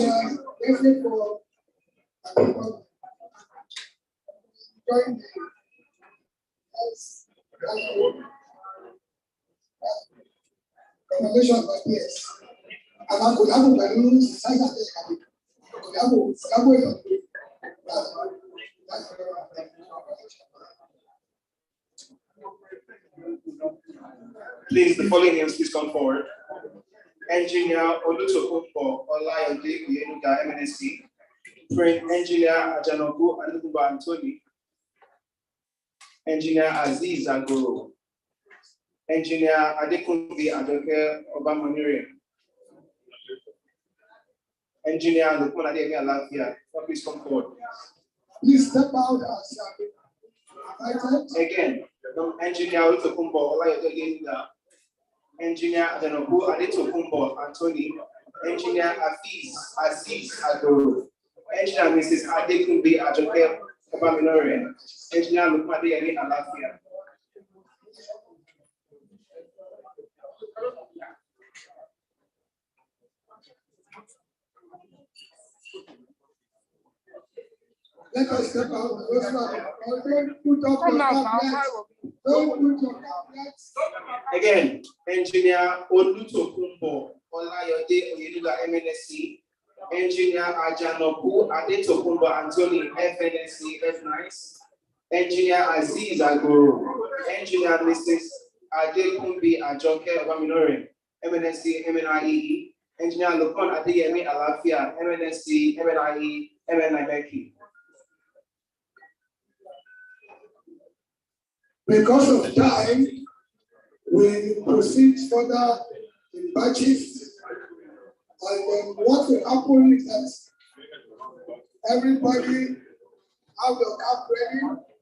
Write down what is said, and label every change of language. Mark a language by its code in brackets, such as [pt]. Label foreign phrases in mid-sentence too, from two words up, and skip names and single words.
[en] And for join the yes, congratulations, my peers. And I could have a balloon size at the Please, the following names, please come forward. Engineer Olutokunbo Olayode Oyenuga, FNSE. Engineer Ajanoku Adekunbo Anthony. Engineer Aziz Agoro. Engineer Adekunbi Adoke Obamonire. Engineer Lukman Adeyemi Alafia. Please come forward. Please step out as again. Engineer Olutokunbo Olayode Oyenuga. Engineer Adenoku Adetokunbo Anthony, Engineer Aziz Agoro, Engineer Mrs. Adekunbi Ajoke Obaminore, Engineer Lukman Adeyemi Alafia. Let us step out. Don't put up your tablets. Don't put your tablets. Again, Engineer Olutokunbo Olayode Oyenuga, FNSE. Engineer Ajanoku Adetokunbo Anthony, FNSE, FNIEE. Engineer Aziz Agoro. Engineer Mrs. Adekunbi Ajoke Obaminore, FNSE, NIEE. Engineer Lukman Adeyemi Alafia, FNSE, NIEE, MNIEE. Because of time, we proceed further in batches. And then what will happen is that everybody have your cap ready.